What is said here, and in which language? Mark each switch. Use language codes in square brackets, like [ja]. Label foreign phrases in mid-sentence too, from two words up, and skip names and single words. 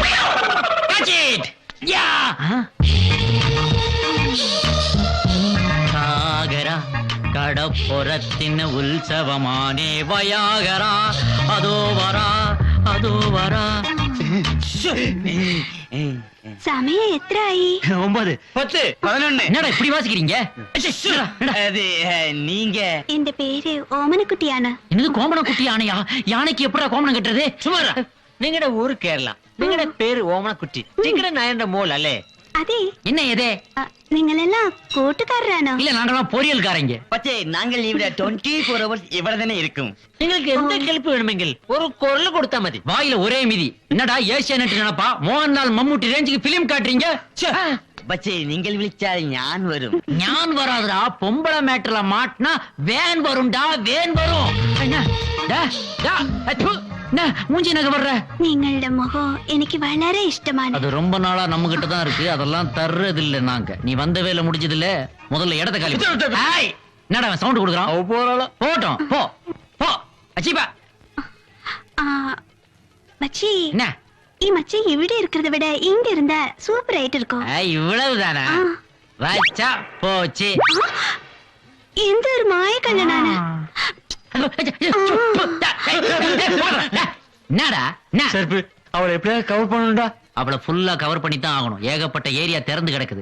[ta] சாகரா கடப்புறத்தின் உற்சவமானே வயாகரா அதோ வரா அதோ வரா. சமயம் எத்தனை? 9 10 11. என்னடா இப்படி வாசிக்கிறீங்க? அது நீங்க இந்த பேரு ஓமனக்குட்டி யானை. என்னது கோமன குட்டி யானையா? யானைக்கு எப்படா கோமனம் கட்டுறது? சுமாரா [ml] നിങ്ങളുടെ ഊര് കേരള, നിങ്ങളുടെ പേര് ഓമനക്കുട്ടി, നിങ്ങളുടെ നായന്റെ മോൾ അല്ലേ? അതെ. [ta] என்ன ஏதே? [ml] നിങ്ങളെല്ലാം കൂട്ടുകാരാണോ? [ta] இல்ல நாங்கெல்லாம் பொரியல்காரங்க. [ml] പക്ഷേ ഞങ്ങൾ ഇവിടെ 24 hours ഇവിടെ തന്നെ இருக்கும். നിങ്ങൾക്ക് എന്ത് ഹെൽപ്പ് വേണമെങ്കിൽ ഒരു കുരൽ കൊടുത്താ മതി. [ta] வாயில ஒரே மிதி. என்னடா ஏசியானெட் நினைப்பா? மோகன்லால் மம்முட்டி ரேஞ்சுக்கு பிலிம் காட்டுறீங்க. [ml] പക്ഷേ നിങ്ങൾ വിളിച്ചാൽ ഞാൻ വരും. [ta] ഞാൻ வராதுடா. பொம்பளை மேட்டர்ல மாட்டினா வேன் வரும்டா, வேன் வரும். என்ன மூஞ்சி நகை வர்ற? [ml] നിങ്ങളുടെ മുഖം എനിക്ക് വളരെ ഇഷ്ടമാണ്. [ta] அது ரொம்ப நாளா நம்ம கிட்ட தான் இருக்கு, அதெல்லாம் தர்றது இல்ல நாங்க. நீ வந்த வேலை முடிஞ்சது இல்ல, முதல்ல இடத்த காலி. என்னடா சவுண்ட் கொடுக்குறான்? போட்டோம் போ போ. அச்சிபா மச்சி, என்ன [ml] ഈ മച്ചി ഇവിടെ [ta] இருக்கிறத விட இங்க இருந்தா சூப்பர் ஆயிட்டு இருக்கும். இவ்வளவுதானா? வச்சா போச்சு. எந்த ஒரு மாய கண்ணனான. என்னடா அவளை எப்படியாவது கவர் பண்ணணும்டா. அவளை ஃபுல்லா கவர் பண்ணி தான் ஆகணும். ஏகப்பட்ட ஏரியா திறந்து கிடக்குது.